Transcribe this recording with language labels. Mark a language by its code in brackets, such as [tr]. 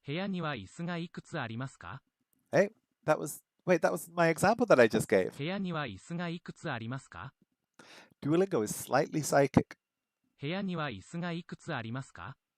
[ja] 部屋には椅子がいくつありますか? [en] Hey, that was my example that I just gave. [ja] 部屋には椅子がいくつありますか? [en] Duolingo is slightly psychic. [ja] 部屋には椅子がいくつありますか?